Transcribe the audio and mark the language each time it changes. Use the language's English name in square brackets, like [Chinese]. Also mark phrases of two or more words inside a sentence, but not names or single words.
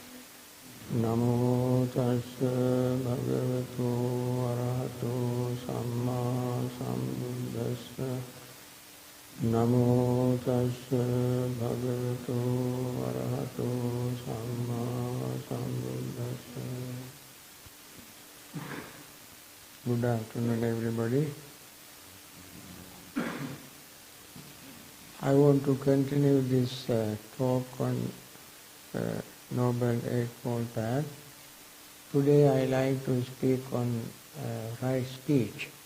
[Pali] Namo tassa bhagavato arahato samma sambuddhassa. Namo tassa bhagavato arahato samma sambuddhassa. [English] Good afternoon, everybody. I want to continue this talk on Noble Eightfold Path. Today I like to speak on right speech.